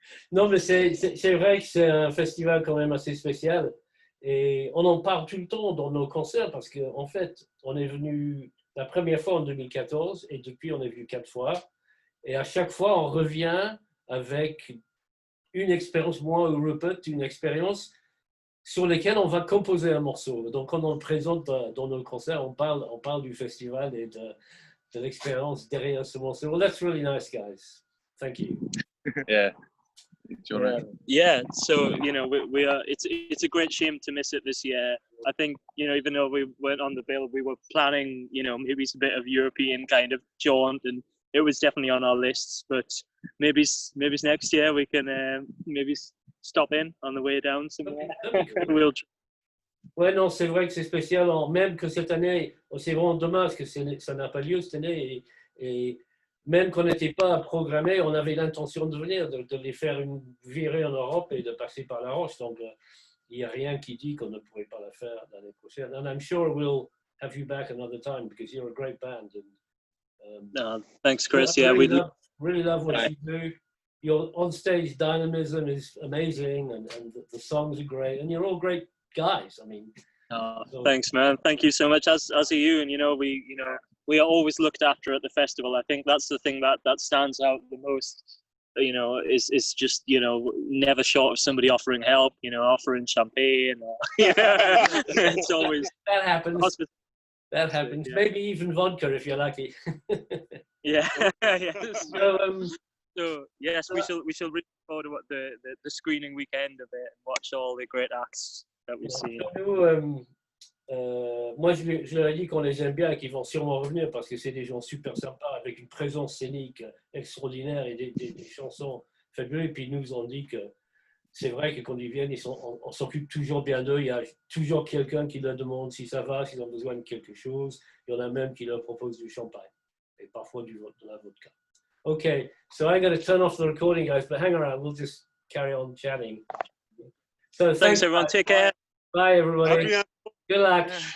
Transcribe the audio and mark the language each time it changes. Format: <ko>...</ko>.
<fr>Non, mais c'est vrai que c'est un festival quand même assez spécial, et on en parle tout le temps dans nos concerts, parce qu'en fait, on est venu la première fois en 2014 et depuis on est venu 4 fois, et à chaque fois on revient avec une expérience, moi ou Rupert, une expérience sur lesquelles on va composer un morceau. Donc quand on le présente dans nos concerts, on parle du festival et de l'expérience derrière ce morceau.</fr> <en>Well, that's really nice, guys. Thank you. Yeah. Yeah, so you know, we are. It's a great shame to miss it this year. I think, you know, even though we weren't on the bill, we were planning, you know, maybe it's a bit of European kind of jaunt, and it was definitely on our lists. But maybe next year we can maybe stop in on the way down somewhere. We'll...</en> <fr>Ouais, non, c'est vrai que c'est spécial, même que cette année, c'est vraiment dommage que ça n'a pas lieu cette année, et même qu'on n'était pas programmé, on avait l'intention de venir, de les faire une virée en Europe et de passer par la Roche. Donc, il n'y a rien qui dit qu'on ne pourrait pas la faire l'année prochaine.</fr> <en>And I'm sure we'll have you back another time because you're a great band. And, Thanks, Chris. I Yeah, really love what you do. Your on-stage dynamism is amazing, and the songs are great, and you're all great guys. I mean, so, thanks, man. Thank you so much. As are you. And we are always looked after at the festival. I think that's the thing that stands out the most. Is just never short of somebody offering help. Offering champagne. It's always that happens. That happens. Yeah. Maybe even vodka if you're lucky. Yeah. Yes. So, yes, we shall look forward to what the screening weekend of it and watch all the great acts that we've seen.</en> <fr>Moi, je leur ai dit qu'on les aime bien et qu'ils vont sûrement revenir parce que c'est des gens super sympas avec une présence scénique extraordinaire et des chansons fabuleuses. Et puis, ils nous ont dit que c'est vrai que quand ils viennent, on s'occupe toujours bien d'eux. Il y a toujours quelqu'un qui leur demande si ça va, s'ils ont besoin de quelque chose. Il y en a même qui leur proposent du champagne et parfois de la vodka.</fr> <en>Okay, so I'm going to turn off the recording, guys, but hang around. We'll just carry on chatting. So thanks everyone. Take care. Bye, everybody. Good luck.</en>